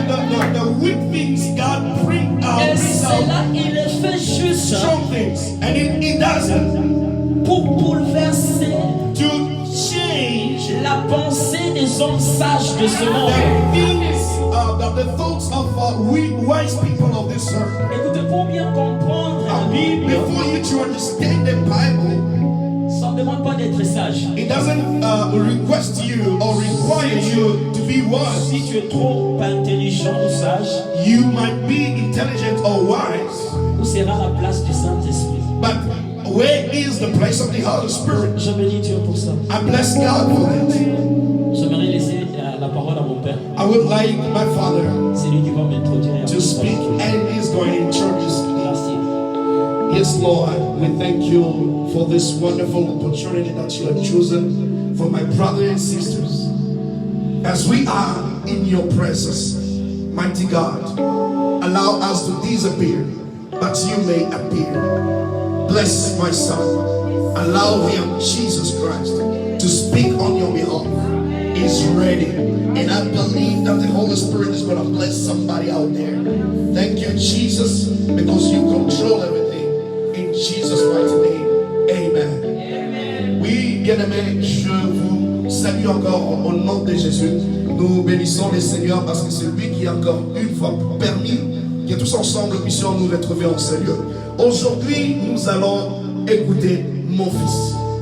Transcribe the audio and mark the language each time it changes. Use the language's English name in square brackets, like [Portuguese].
[English] From the weak things, God bring [French] Et [English] out [French] cela, il le fait juste [English] strong things, and he does it [French] pour bouleverser [English] to change [French] la pensée des hommes sages de ce monde. [English] the things, the thoughts of we wise people of this earth. [French] Écoutez, pour bien comprendre la Bible, [English] Before you to understand the Bible, [French] ça ne demande pas d'être sage. [English] it doesn't request you or require you to be wise. [French] Si tu es trop intelligent ou sage, [English] You might be intelligent or wise, [French] où sera la place du Saint-Esprit? [English] but where is the place of the Holy Spirit? [French] Je bénis Dieu pour ça. [English] I bless God for that. [French] J'aimerais laisser la parole à mon père. [English] I would like my father [French] C'est lui qui va m'introduire. [English] to speak, and he's going to introduce me. [French] Merci. [English] Yes, Lord, we thank you for this wonderful opportunity that you have chosen for my brothers and sisters. As we are in your presence, mighty God, allow us to disappear, but you may appear. Bless my son. Allow him, Jesus Christ, to speak on your behalf. He's ready. And I believe that the Holy Spirit is going to bless somebody out there. Thank you, Jesus, because you control everything. In Jesus' mighty name, amen. [French] Oui, bien-aimés, je vous salue encore au nom de Jésus. Nous bénissons le Seigneur parce que c'est lui qui a encore une fois permis que tous ensemble puissions nous retrouver en ce lieu. Aujourd'hui, nous allons écouter mon fils.